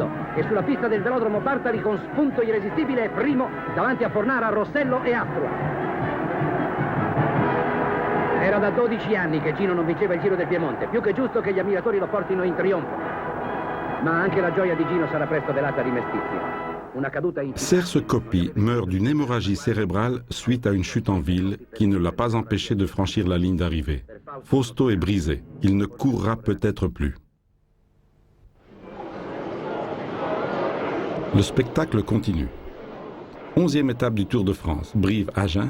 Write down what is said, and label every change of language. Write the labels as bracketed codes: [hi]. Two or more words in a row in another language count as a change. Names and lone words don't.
[it] E sulla pista del velodromo Bartali con spunto irresistibile è primo davanti a Fornara, Rossello e Astua. Era da 12 anni che Gino non vinceva il Giro del Piemonte. Più che giusto che gli ammiratori lo portino in trionfo. Ma anche la gioia di Gino sarà presto velata di mestizia. Una caduta in... [fr] Serse Coppi meurt d'une hémorragie cérébrale suite à une chute en ville qui ne l'a pas empêché de franchir la ligne d'arrivée. Fausto est brisé. Il ne courra peut-être plus. Le spectacle continue. 11e étape du Tour de France, Brive-Agen.